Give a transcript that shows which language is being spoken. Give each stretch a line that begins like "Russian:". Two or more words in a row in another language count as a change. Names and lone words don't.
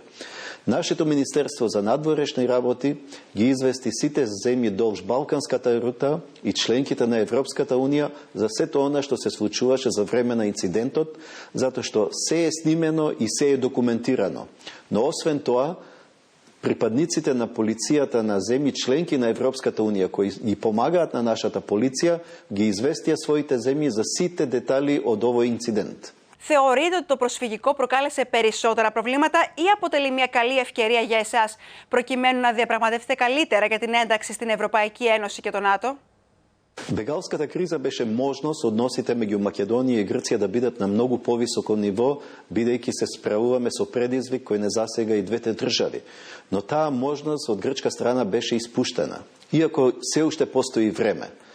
Macedonian: Нашето Министерство за надворешни работи ги извести сите земји долж Балканската рута и членките на Европската унија за сето она што се случуваше за време на инцидентот, затоа што се е снимено и се е документирано. Но освен тоа, припадниците на полицијата на земји членки на Европската унија кои ги помагаат на нашата полиција ги известија своите земји за сите детали од овој инцидент.
Greek: Θεωρείτε ότι το προσφυγικό προκάλεσε περισσότερα προβλήματα ή αποτελεί μια καλή ευκαιρία για εσάς προκειμένου να διαπραγματεύετε καλύτερα για την ένταξη στην Ευρωπαϊκή Ένωση και το ΝΑΤΟ?
Macedonian: Бегалската криза беше можност односите меѓу Македонија и Грција да бидат на многу повисоко ниво, бидејќи се справуваме со предизвик кој не засега и двете држави. Но таа можност од грчка страна беше испуштена, иако се уште постои време.